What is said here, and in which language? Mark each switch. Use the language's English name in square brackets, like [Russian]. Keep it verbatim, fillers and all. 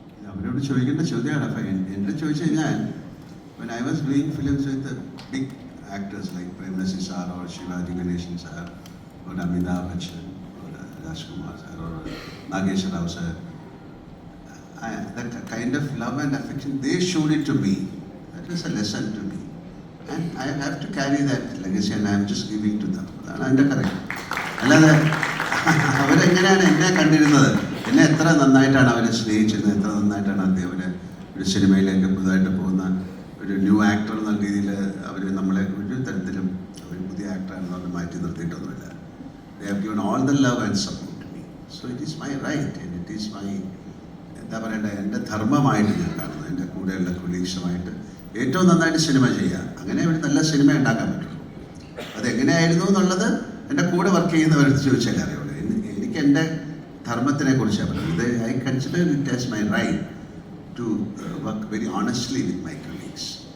[Malayalam] അവരോട് ചോദിക്കേണ്ട ചോദ്യമാണ്. എന്നെ ചോദിച്ചു കഴിഞ്ഞാൽ, [English] when I was doing films with big actors like Prem Nasi sir or Shivaji Ganesan sir, और अमिताभ बच्चन और Rajkumar sir और Nagesh Rao sir, I, that kind of love and affection, they showed it to me. That is a lesson to me. And I have to carry that legacy and I am just giving to them. [Malayalam] അതാണ് എൻ്റെ correct. അല്ലാതെ അവരെങ്ങനെയാണ് എന്നെ കണ്ടിരുന്നത്, എന്നെ എത്ര നന്നായിട്ടാണ് അവരെ സ്നേഹിച്ചിരുന്നത്, എത്ര നന്നായിട്ടാണ് അദ്ദേഹം അവരെ ഒരു സിനിമയിലേക്ക് പുതുതായിട്ട് പോകുന്ന ഒരു ന്യൂ ആക്ടർ എന്ന രീതിയിൽ അവർ നമ്മളെ ഒരു തരത്തിലും ഒരു പുതിയ ആക്ടറാണെന്ന് പറഞ്ഞ് മാറ്റി നിർത്തിയിട്ടൊന്നുമില്ല. [English] They have given all the love and support to me. So it is my [Malayalam] right and it is my എന്താ പറയണ്ടേ, എൻ്റെ ധർമ്മമായിട്ട് ഞാൻ കാണുന്നത് എൻ്റെ കൂടെയുള്ള കൊളീഗ്സുമായിട്ട് ഏറ്റവും നന്നായിട്ട് സിനിമ ചെയ്യുക, അങ്ങനെ ഒരു നല്ല സിനിമ ഉണ്ടാക്കാൻ പറ്റുള്ളൂ. അതെങ്ങനെയായിരുന്നു എന്നുള്ളത് എൻ്റെ കൂടെ വർക്ക് ചെയ്യുന്നവരടുത്ത് ചോദിച്ചാൽ അറിയുള്ളൂ. എനിക്ക് എൻ്റെ ധർമ്മത്തിനെ കുറിച്ചാണ് പറയുന്നത്. ഇത് [English] I consider it as my right to work very honestly with my colleagues.